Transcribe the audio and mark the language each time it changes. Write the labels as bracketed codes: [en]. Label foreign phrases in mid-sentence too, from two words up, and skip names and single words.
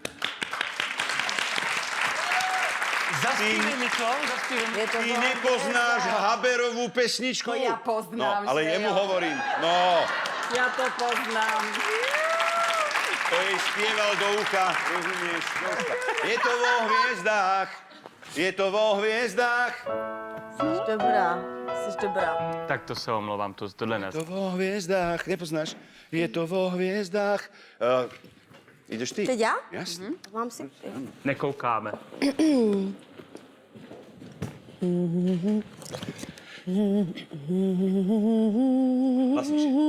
[cs] Zaspívej mi to, zaspívej mi. [sk] Ty nepoznáš Haberovú pesničku? To ja poznám, No, ale [cs] že jemu jo. [sk] hovorím. No, [cs] Já to poznám. [sk] to jej spieval do ucha. Rozumieš? Do ucha. Je to vo hviezdách. Je to vo hviezdách. [cs] Jsi dobrá, jsi dobrá. Tak to se omlouvám, tohle ne. [sk] Je to vo hviezdách. Nepoznáš? Je to vo hviezdách. Ideš ty? [cs] Teď já? [sk] Jasne. Mám si... [cs] Nekoukáme. [sk] Hlasnejšie.